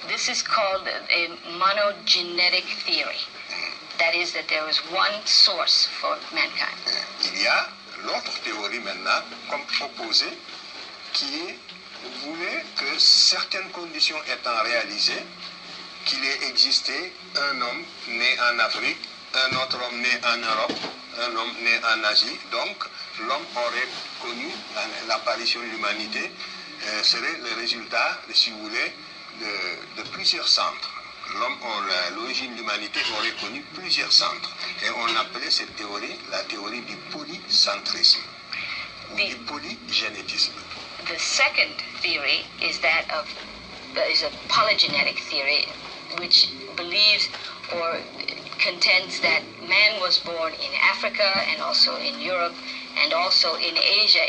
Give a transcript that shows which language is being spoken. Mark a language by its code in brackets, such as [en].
[en] This is called a monogenetic theory. That is, that there is one source for mankind. [fr] Il y a l'autre théorie maintenant, comme opposée, qui voulait que certaines conditions étant réalisées, qu'il ait existé un homme né en Afrique, un autre homme né en Europe, un homme né en Asie. Donc, l'homme aurait connu l'apparition de l'humanité, serait le résultat, si vous voulez, de plusieurs centres. L'origine de l'humanité aurait connu plusieurs centres. Et on appelait cette théorie la théorie du polycentrisme, ou du polygénétisme. [en] The second theory is that of is a polygenetic theory, which believes or contends that man was born in Africa and also in Europe and also in Asia.